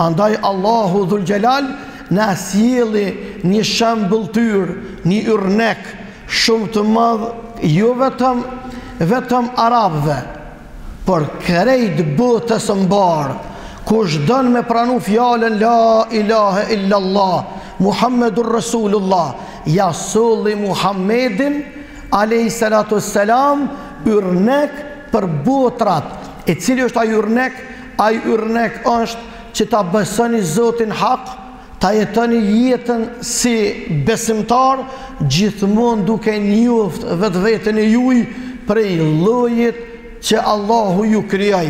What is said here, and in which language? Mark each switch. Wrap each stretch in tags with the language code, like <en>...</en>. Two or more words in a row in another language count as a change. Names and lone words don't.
<sq>Andaj Allahu Dhul Gjelal në sjeli një shembëltyr, një yrnek shumë të madh, jo vetëm arabëve, por krejt botës mbar. Kush don me pranu fjalën</sq> <ar>لا إله إلا الله محمد رسول الله,</ar> <sq>ja solli Muhammedin</sq> <ar>عليه الصلاة والسلام</ar> <sq>yrnek për botrat. E cili është ai yrnek? Ai yrnek është që ta besoni Zotin hak, ta jetoni jetën si besimtar, gjithmonë duke njoft vetveten e juaj prej llojit që Allahu ju krijoi.</sq>